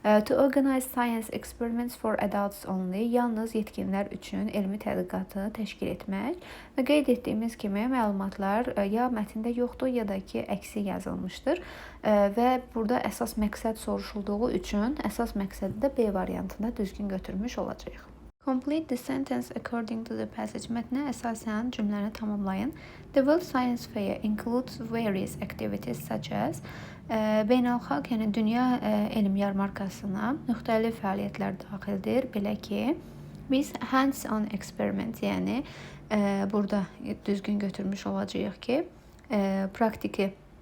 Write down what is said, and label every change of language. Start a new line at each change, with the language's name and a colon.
English: To organize science experiments for adults only,
Azerbaijani: yalnız yetkinlər üçün elmi tədqiqatı təşkil etmək. Və qeyd etdiyimiz kimi məlumatlar ya mətndə yoxdur, ya da ki, əksi yazılmışdır. Və burada əsas məqsəd soruşulduğu üçün əsas məqsədi də B variantında düzgün götürmüş olacağıq.
English: Complete the sentence according to the passage.
Azerbaijani: Mətnə əsasən cümləni tamamlayın.
English: The World Science Fair includes various activities such as
Azerbaijani: beynəlxalq, yəni dünya elm yarmarkasına müxtəlif fəaliyyətlər daxildir. Belə ki, biz
English: hands-on experiment,
Azerbaijani: yəni burada düzgün götürmüş olacağıq ki, praktiki